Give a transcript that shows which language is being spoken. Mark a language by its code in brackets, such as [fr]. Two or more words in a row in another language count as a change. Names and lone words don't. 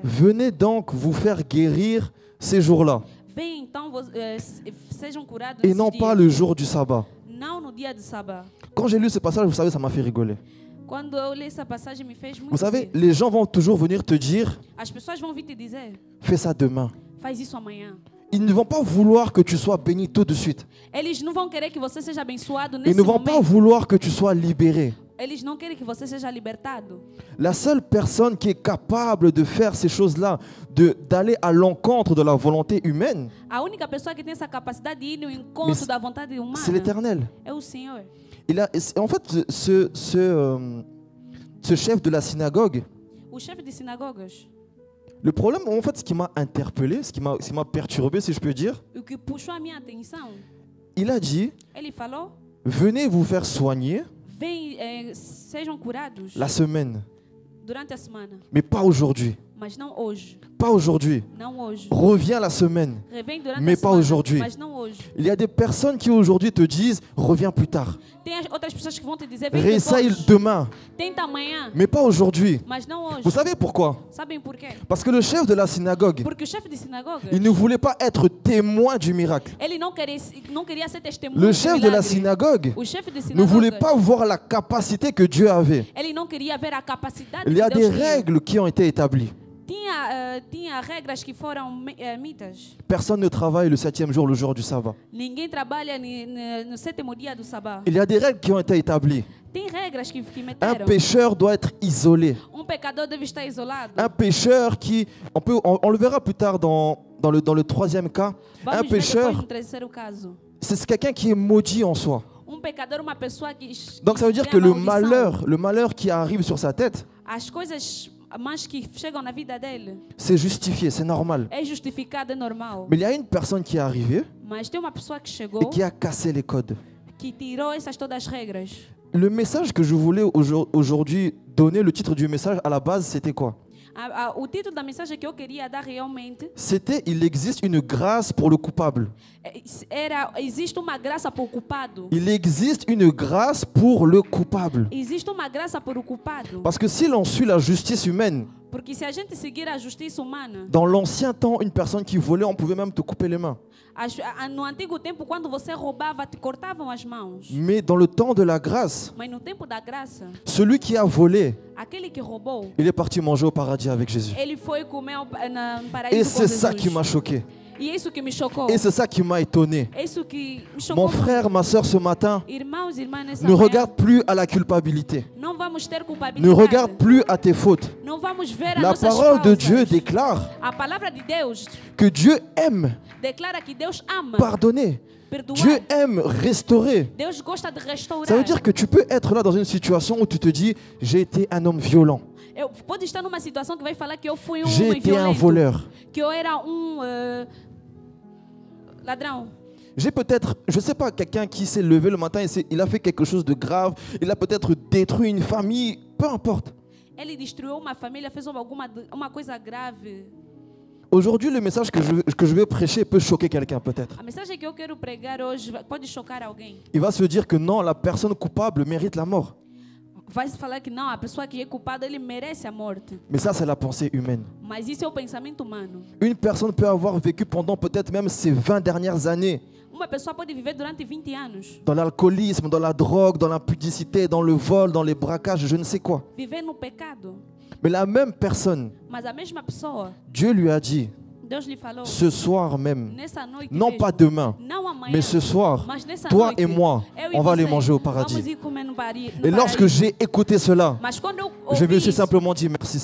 [fr] Venez donc vous faire guérir ces jours-là, [pt] Bem, então sejam curados [fr] et [pt] nesses [fr] non [pt] dias. [fr] pas le jour du sabbat. [pt] Não no dia de sábado. [fr] Quand j'ai lu ce passage, vous savez, ça m'a fait rigoler. [pt] Quando eu li essa passagem me fez muito [fr] Vous savez, [pt] rir. [fr] les gens vont toujours venir te dire, [pt] As pessoas vão vir te dizer: [fr] fais ça demain. [pt] faz isso amanhã. [fr] Ils ne vont pas vouloir que tu sois béni tout de suite. [pt] Eles não vão querer que você seja abençoado [fr] Ils [pt] nesse [fr] ne vont pas [pt] momento. [fr] vouloir que tu sois libéré. [pt] Eles não querem que você seja libertado. [fr] La seule personne qui est capable de faire ces choses-là, d'aller à l'encontre de la volonté humaine, [pt] A única pessoa que tem essa capacidade de ir no encontro [fr] Mais [pt] da vontade [fr] c'est [pt] humana [fr] l'Éternel. [pt] é o Senhor. [fr] En fait, ce chef de la synagogue, [pt] O chefe de sinagogas, [fr] le problème, en fait, ce qui m'a interpellé, ce qui m'a perturbé, si je peux dire, [pt] o que puxou a minha atenção, [fr] il a dit, [pt] ele falou: [fr] venez vous faire soigner [pt] sejam curados [fr] la semaine, [pt] durante a semana, [fr] mais pas aujourd'hui. [pt] mas não hoje. [fr] Pas aujourd'hui. [pt] Não hoje. [fr] Reviens la semaine, [pt] Revém durante [fr] mais [pt] a [fr] pas [pt] semana, [fr] aujourd'hui. [pt] mas não hoje. [fr] Il y a des personnes qui aujourd'hui te disent reviens plus tard. [pt] Tem outras pessoas que vão te dizer vem [fr] Réessaye [pt] depois. [fr] demain, [pt] Tenta amanhã, [fr] mais pas aujourd'hui. [pt] mas não hoje. [fr] Vous savez pourquoi? [pt] Sabem por quê? [fr] Parce que le chef de la synagogue, [pt] Porque o chefe de sinagoga, [fr] il ne voulait pas être témoin du miracle. [pt] ele não queria ser testemunha [fr] Le [pt] do [fr] chef de la [pt] milagre. [fr] synagogue [pt] O chefe de [fr] ne voulait [pt] sinagoga, [fr] pas voir la capacité que Dieu avait. [pt] ele não queria ver a capacidade [fr] Il y a [pt] que [fr] des [pt] Deus tinha. [fr] règles qui ont été établies. [pt] Tinha regras que foram mitas. [fr] Personne ne travaille le 7e jour, le jour du sabbat. [pt] Ninguém trabalha no sétimo dia do sabá. [fr] Il y a des règles qui ont été établies. [pt] Tem regras que [fr] Un [pt] meteram. [fr] pécheur doit être isolé. [pt] Pecador deve estar isolado. [fr] Un pécheur qui, on le verra plus tard dans le troisième cas, un [pt] Vamos ver depois [fr] pécheur, [pt] no terceiro caso. [fr] c'est quelqu'un qui est maudit en soi. [pt] Pecador, uma pessoa que [fr] Donc ça veut dire [pt] tem [fr] que [pt] a maldição. [fr] le malheur qui arrive sur sa tête, [pt] As coisas más que chegam na vida dele [fr] c'est justifié, c'est normal. [pt] é justificado, é normal. [fr] Mais il y a une personne qui est arrivée [pt] Mas tem uma pessoa que [fr] et [pt] chegou [fr] qui a cassé les codes. [pt] que tirou essas todas as regras. [fr] Le message que je voulais aujourd'hui donner, le titre du message à la base, c'était quoi? [pt] O título da mensagem que eu queria dar realmente [fr] C'était il existe une grâce pour le coupable. [pt] existe uma graça para o culpado. [fr] Il existe une grâce pour le coupable. [pt] Existe uma graça para o culpado. [fr] Parce que si l'on suit la justice humaine, [pt] Porque se a gente seguir a justiça humana, [fr] dans l'ancien temps, une personne qui volait, on pouvait même te couper les mains. [pt] no antigo tempo, quando você roubava, te cortavam as mãos. [fr] Mais dans le temps de la grâce, [pt] Mas no tempo da graça, [fr] celui qui a volé, [pt] aquele que roubou, [fr] il est parti manger au paradis avec Jésus. [pt] ele foi comer no paraíso [fr] Et [pt] com [fr] c'est ça [pt] Jesus. [fr] qui m'a choqué. [pt] E é isso que me chocou. [fr] Et c'est ça qui m'a étonné. [pt] É isso que me chocou. [fr] Mon frère, ma soeur, ce matin, [pt] Irmãos e irmãs, nessa [fr] ne [pt] manhã, [fr] regarde plus à la culpabilité. [pt] não vamos ter [fr] Ne [pt] culpabilidade. [fr] regarde plus à tes fautes. [pt] Não vamos ver as [fr] La [pt] nossas [fr] parole de [pt] faltas. [fr] Dieu déclare [pt] A palavra de Deus [fr] que Dieu aime [pt] declara que Deus ama [fr] pardonner. [pt] perdoar. [fr] Dieu aime restaurer. [pt] Deus gosta de restaurar. [fr] Ça veut dire que tu peux être là dans une situation où tu te dis, j'ai été un homme violent, [pt] Pode estar numa situação que vai falar que eu fui [fr] j'ai [pt] homem [fr] été un [pt] violento, [fr] voleur. [pt] que eu era ladrão. [fr] J'ai peut-être, je ne sais pas, quelqu'un qui s'est levé le matin et il a fait quelque chose de grave, il a peut-être détruit une famille, peu importe. [pt] Ele destruiu uma família, fez uma coisa grave. [fr] Aujourd'hui, le message que je vais prêcher peut choquer quelqu'un peut-être. [pt] A mensagem que eu quero pregar hoje pode chocar alguém. [fr] Il va se dire que non, la personne coupable mérite la mort. [pt] Vai se falar que não, a pessoa que é culpada, ele merece a morte. [fr] Mais ça, c'est la pensée humaine. [pt] Mas isso é o pensamento humano. [fr] Une personne peut avoir vécu pendant peut-être même ces 20 dernières années [pt] Uma pessoa pode viver durante 20 anos, [fr] dans l'alcoolisme, dans la drogue, dans l'impudicité, dans le vol, dans les braquages, je ne sais quoi. [pt] viver no pecado. [fr] Mais la même personne, [pt] Mas a mesma pessoa, [fr] Dieu lui a dit, [pt] Deus lhe falou, [fr] ce soir même, [pt] nessa noite [fr] non [pt] mesmo, [fr] pas demain, [pt] não amanhã, [fr] mais ce soir, [pt] mas nessa [fr] toi [pt] noite, [fr] et moi, [pt] eu e [fr] on va aller [pt] você, [fr] manger au [pt] vamos [fr] paradis. [pt] ir comer no [fr] Et lorsque j'ai écouté cela, [pt] Mas quando eu [fr] je me [pt] ouvi [fr] suis [pt] isso, [fr] simplement dit merci